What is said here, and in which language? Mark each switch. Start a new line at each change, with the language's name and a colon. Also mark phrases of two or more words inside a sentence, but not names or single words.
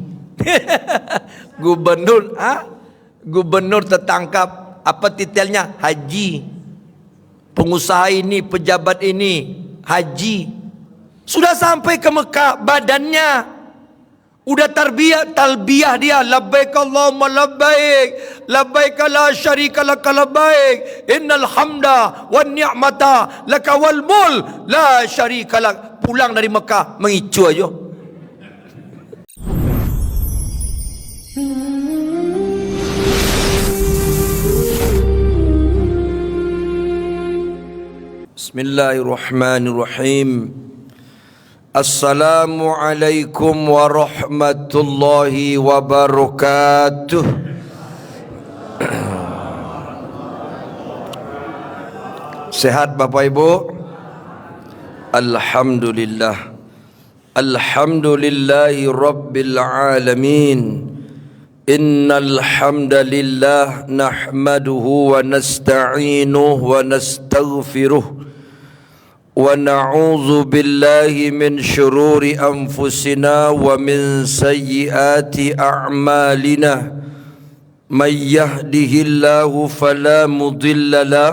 Indonesian: Gubernur, gubernur tertangkap. Apa titelnya? Haji. Pengusaha ini, pejabat ini, haji. Sudah sampai ke Mekah, badannya udah talbiyah dia,
Arabic: لبيك اللهم لبيك، لبيك لا شريك لك لبيك، إن الحمد والنعمة لك والملك لا شريك لك.
Indonesian: Pulang dari Mekah mengicu aja. Bismillahirrahmanirrahim.
Arabic: السلام عليكم ورحمة الله وبركاته.
Indonesian: Sehat Bapak Ibu? Alhamdulillah.
Arabic: الحمد لله رب العالمين. إن الحمد لله نحمده ونستعينه ونستغفره. ونعوذ بالله من شرور أنفسنا ومن سيئات أعمالنا من يهده الله فلا مضل له